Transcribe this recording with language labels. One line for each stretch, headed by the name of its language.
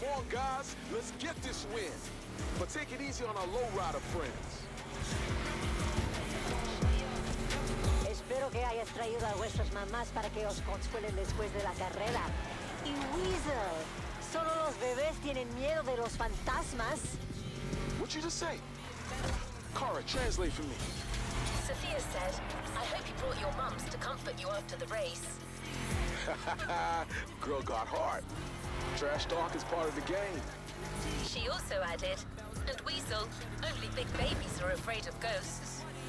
English: Guys, let's get this win. But take it easy on our lowrider friends.
Spanish: Espero que hayas traído a vuestras mamás para que os consuelen después de la carrera. Y Weasel, solo los bebés tienen miedo de los fantasmas.
English: What you just say? Kara, translate for me. Sophia said, I hope you brought your mums to comfort you after the race. Girl got heart. Trash talk is part of the game. She also added, and Weasel, only big babies are afraid of ghosts.